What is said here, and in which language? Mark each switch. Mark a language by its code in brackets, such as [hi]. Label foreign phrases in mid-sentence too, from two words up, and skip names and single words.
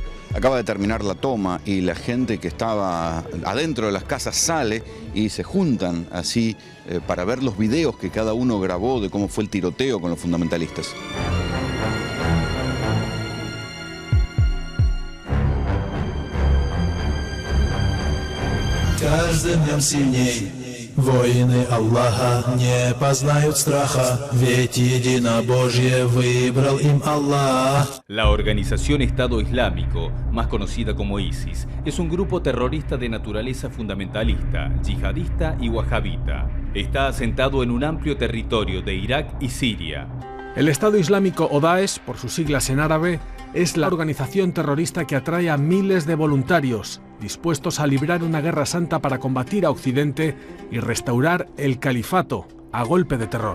[es] Acaba de terminar la toma y la gente que estaba adentro de las casas sale y se juntan así para ver los videos que cada uno grabó de cómo fue el tiroteo con los fundamentalistas. [ru] Каждым днем сильней воины Аллаха не познают страха, ведь единобожие выбрал им Аллах. [es] La organización Estado Islámico, más conocida como ISIS, es un grupo terrorista de naturaleza fundamentalista, yihadista y wahabita. Está asentado en un amplio territorio de Irak y Siria. El Estado Islámico o Daesh, por sus siglas en árabe, es la organización terrorista que atrae a miles de voluntarios dispuestos a librar una guerra santa para combatir a Occidente y restaurar el califato a golpe de terror.